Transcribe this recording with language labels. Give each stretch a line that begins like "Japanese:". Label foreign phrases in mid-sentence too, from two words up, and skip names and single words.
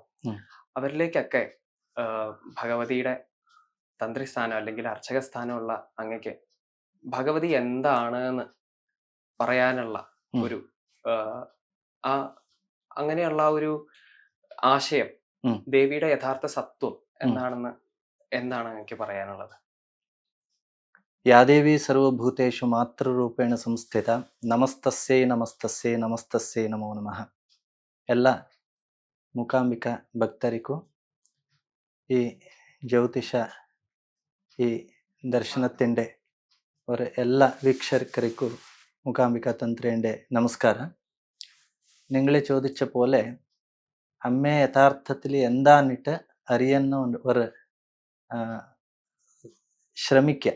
Malayalam: അവരിലേക്കൊക്കെ ഭഗവതിയുടെ തന്ത്രിസ്ഥാനം അല്ലെങ്കിൽ അർച്ചക സ്ഥാനമുള്ള അങ്ങക്ക് ഭഗവതി എന്താണ് എന്ന് പറയാനുള്ള ഒരു അങ്ങനെയുള്ള ഒരു ആശയം, ദേവിയുടെ യഥാർത്ഥ സത്വം എന്താണ് എനിക്ക് പറയാനുള്ളത്?
Sanskrit: യാദേവി സർവഭൂതേഷു മാതൃരൂപേണ സംസ്ഥിത നമസ്തസ്യൈ നമസ്തസ്യൈ നമസ്തസ്യൈ നമോ നമഃ.
Kannada: ಎಲ್ಲ ಮೂಕಾಂಬಿಕ ಭಕ್ತರಿಗೂ
Malayalam: ഈ ജ്യോതിഷ ഈ ദർശനത്തിൻ്റെ ഒരു എല്ലാ വീക്ഷകർക്കും മൂകാംബിക തന്ത്രിയുടെ നമസ്കാരം. നിങ്ങൾ ചോദിച്ച പോലെ അമ്മയെ യഥാർത്ഥത്തിൽ എന്താന്നിട്ട് അറിയുന്ന ഒരു ശ്രമിക്കുക.